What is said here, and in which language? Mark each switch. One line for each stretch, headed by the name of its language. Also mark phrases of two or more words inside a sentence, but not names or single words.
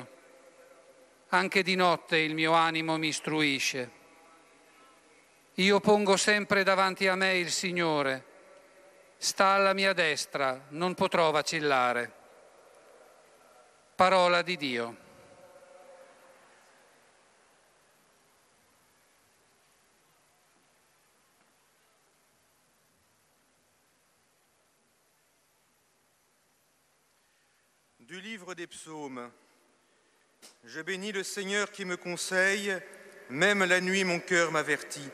Italian: Anche di notte il mio animo mi istruisce. Io pongo sempre davanti a me il Signore. Sta alla mia destra, non potrò vacillare. Parola di Dio.
French: Du livre des psaumes. Je bénis le Seigneur qui me conseille, même la nuit mon cœur m'avertit.